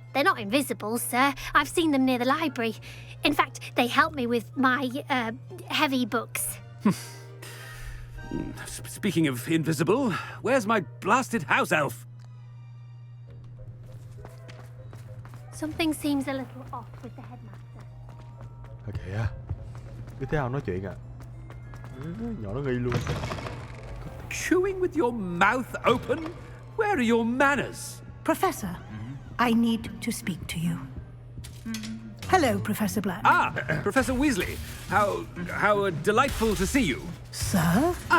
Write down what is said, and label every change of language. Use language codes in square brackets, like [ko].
[en] They're not invisible, sir. I've seen them near the library. In fact, they help me with my, heavy books. Speaking of invisible, where's my blasted house elf? Something seems a little off with the headmaster. [vi] kìa, cứ thế nào nói chuyện à? Nhỏ nó nghi luôn. [en] Chewing with your mouth open? Where are your manners? Professor, I need to speak to you. Hello, Professor Black. Ah, Professor Weasley. How delightful to see you. Sir?